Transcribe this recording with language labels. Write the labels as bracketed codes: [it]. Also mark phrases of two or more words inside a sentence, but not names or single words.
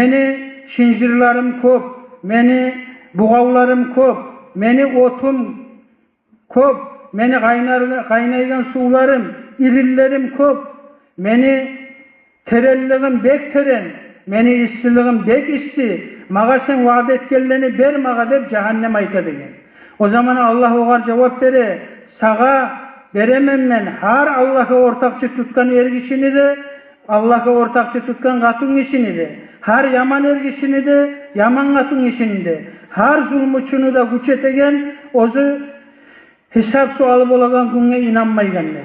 [kum] Meni şinjirlerim kop, meni buğavlarım köp, meni otum köp, meni kaynaygan sularım, irillerim köp, meni terelligim bek teren, meni istiligim bek isti, maga sen vaat etkenlerini ber maga dep cehennem ayta degen. O zaman Allah oğar cevap bere, sağa beremem men, har Allah'a ortakçı tutkan ergişini de, Allah'a ortakçı tutkan katın işini de, har yaman ergişini de, yaman katın işini de, har zulmuçunu da güç etegen, ozu hesap sualı bolagan günge inanmaygan de.